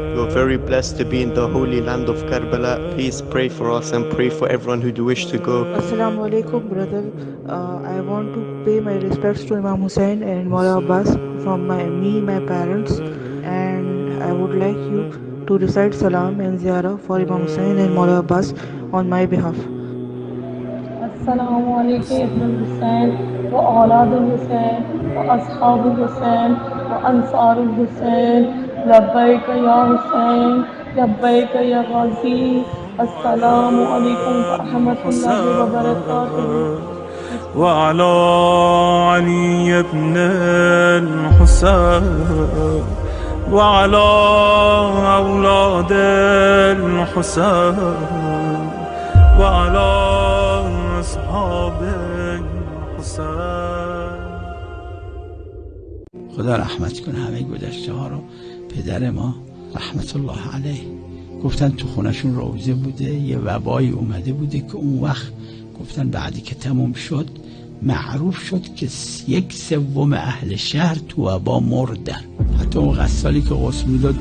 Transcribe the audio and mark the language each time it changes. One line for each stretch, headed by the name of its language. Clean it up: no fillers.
English: We're very blessed to be in the holy land of Karbala. Please pray for us and pray for everyone who do wish to go. Assalamu alaikum, brother. I want to pay my respects to Imam Hussein and Maula Abbas from my parents, and I would like you to recite salam and ziyarah for Imam Hussein and Maula Abbas on my behalf.
Arabic: السلام عليك يا ابن الحسين وأولاد الحسين وأصحاب الحسين وأنصار الحسين لبيك يا حسين لبيك يا غازي السلام عليكم ورحمة الله وبركاته وعلى علي بن الحسين وعلى أولاد الحسين وعلى أصحاب الحسين.
Persian: خدا رحمت کنه همه گذشته ها رو. پدر ما رحمت الله علیه گفتن تو خونشون روزه بوده، یه وبایی اومده بوده که اون وقت گفتن بعدی که تموم شد معروف شد که 1/3 اهل شهر تو وبا مردن. حتی اون غسالی که غسل میداد